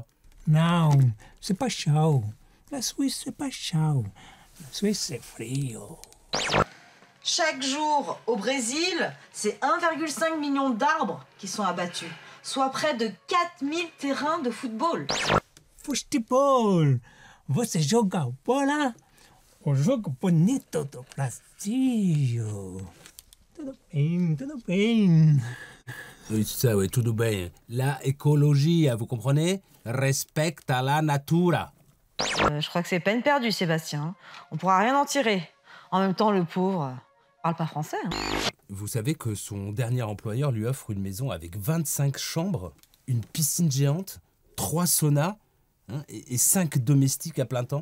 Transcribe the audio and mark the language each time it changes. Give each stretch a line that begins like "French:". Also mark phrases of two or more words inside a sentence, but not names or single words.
French: Non, c'est pas chaud. La Suisse, c'est pas chaud. La Suisse, c'est frio. Chaque jour, au Brésil, c'est 1,5 million d'arbres qui sont abattus, soit près de 4000 terrains de football.
Portuguese: Futebol, você joga bola? O jogo bonito do Brasil. Tudo bem, tudo bem.
French: Oui, c'est ça, oui, tout bien. La écologie, vous comprenez? Respecte à la natura. Je crois que c'est peine perdue, Sébastien. On pourra rien en tirer. En même temps, le pauvre parle pas français. Vous savez que son dernier employeur lui offre une maison avec 25 chambres, une piscine géante, 3 saunas et 5 domestiques à plein temps.